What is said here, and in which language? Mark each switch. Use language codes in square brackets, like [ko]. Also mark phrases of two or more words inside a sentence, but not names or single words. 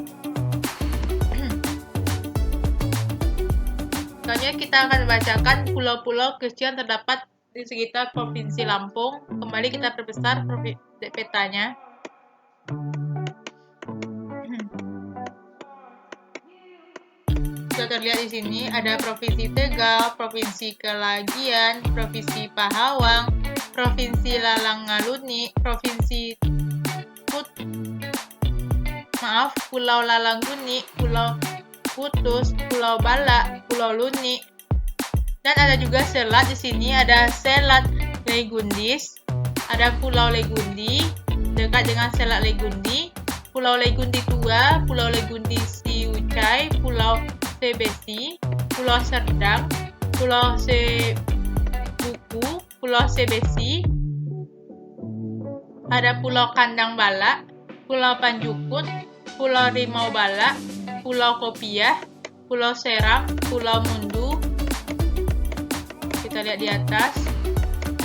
[id] Selanjutnya kita akan membacakan pulau-pulau kecil yang terdapat di sekitar Provinsi Lampung. Kembali kita perbesar petanya. Sudah terlihat di sini ada Provinsi Tegal, Provinsi Kelagian, Provinsi Pahawang, Provinsi Lalangaluni, Pulau Lalangguni, Pulau Putus, Pulau Balak, Pulau Luni. Dan ada juga selat di sini, ada Selat Legundis, ada Pulau Legundi dekat dengan Selat Legundi, Pulau Legundi Tua, Pulau Legundi Siucai, Pulau Sebesi, Pulau Serdang, Pulau Sebuku, Pulau Sebesi, ada Pulau Kandang Balak, Pulau Panjukut, Pulau Rimau Balak, Pulau Kopiah, Pulau Seram, Pulau Mundu. Kita lihat di atas.